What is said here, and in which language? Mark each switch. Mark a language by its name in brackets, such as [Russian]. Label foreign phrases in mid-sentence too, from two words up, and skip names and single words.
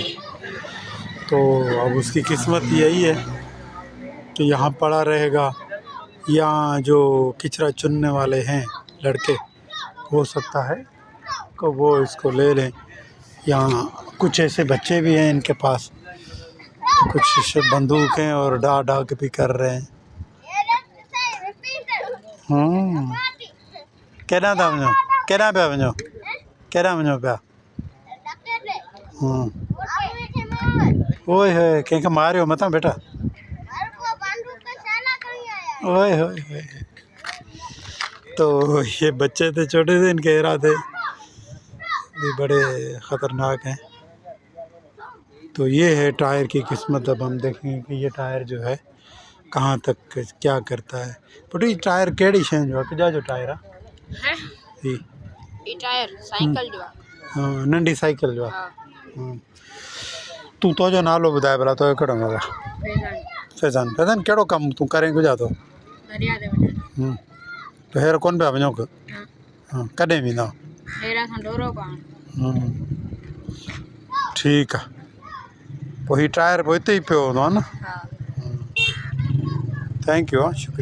[Urdu] تو اب اس کی قسمت یہی ہے کہ یہاں پڑا رہے گا، یا جو کچرا چننے والے ہیں لڑکے، ہو سکتا ہے کہ وہ اس کو لے لیں، یا کچھ ایسے بچے بھی ہیں ان کے پاس، کچھ بندوقیں اور ڈا کے بھی کر رہے ہیں. [Sindhi] केड़ा था वञो, केड़ा पिया वञो, केड़ा वञो पिया? ओए होए, कंहिंखे मारियो मथां बेटा? ओए होए होए। [Urdu] تو یہ بچے تھے، چھوٹے تھے، ان کے ارادے بھی بڑے خطرناک ہیں. تو یہ ہے ٹائر کی قسمت. اب ہم دیکھیں گے کہ یہ ٹائر جو ہے کہاں تک کیا کرتا ہے. [Sindhi] बट ये टायर केड़ी शइ जो आहे, केॾा जो टायर आहे ई टायर साइकिल जो आहे? हाँ, नंढी साइकिल जो आहे। हाँ। तूं तुंहिंजो नालो ॿुधाए भला, तुंहिंजो कहिड़ो नालो आहे? फैज़ान। फैज़ान, कहिड़ो कमु तूं करे गुज़ा थो? दरिया ते वञण। त हींअर कोन पिया वञो? हाँ, कॾहिं वेंदा? हेरा खां डोरो पाण। ठीकु आहे। पोइ हीउ टायर पोइ हिते ई पियो हूंदो आहे न? हाँ। [English] thank you. शुक्रिया।